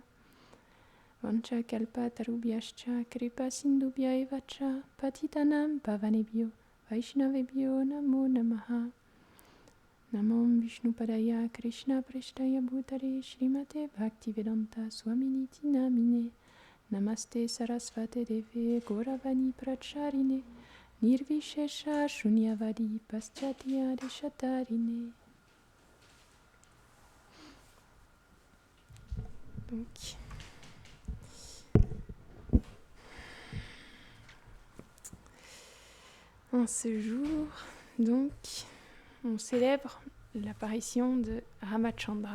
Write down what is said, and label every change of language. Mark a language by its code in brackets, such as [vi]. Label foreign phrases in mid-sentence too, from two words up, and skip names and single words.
[sa] वाञ्छा कल्प तरुभ्यश्च कृपा सिन्धुभ्य एव च पतितानां पावनेभ्यो वैष्णवेभ्यो नमो नमः नमो विष्णु पादाय कृष्ण प्रेष्ठाय भूतले श्रीमते भक्तिवेदान्त स्वामिन् इति नामिने नमस्ते सारस्वते देवे गौरवाणी प्रचारिणे निर्विशेष शून्यवादि पाश्चात्य देशतारिणे. [fr] Donc, en ce jour, donc, on célèbre l'apparition de Ramachandra.